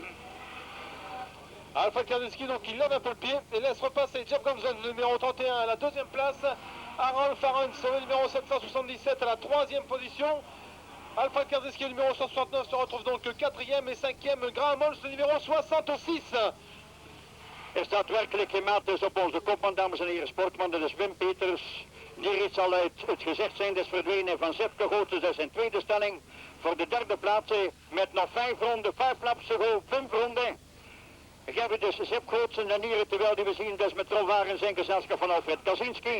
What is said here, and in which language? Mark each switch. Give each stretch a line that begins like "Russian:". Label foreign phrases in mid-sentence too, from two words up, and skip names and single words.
French: Alfred Kardinsky donc il lève un peu le pied et laisse repasser Jeff Godsen, le numéro 31 à la 2e place. Rolf Arens, le numéro 777 à la 3e position. Alfred Kardinsky, le numéro 169, se retrouve donc 4e et 5e. Graham Holmes, le numéro 66.
Dutch: Er staat werkelijk geen maat dus op onze kopman, dames en heren sportman, dat is Wim Peters. Die reeds al uit het gezicht zijn, dus verdwenen van Jeff Geholtz, dus in tweede stelling. Voor de derde plaats met nog 5 ronden, 5
English: laps te go,
Dutch: 5 ronden. Geven dus Jeff Geholtz en hier terwijl die we zien dus met Rolf Arens in gezelschap van Alfred Kaczynski.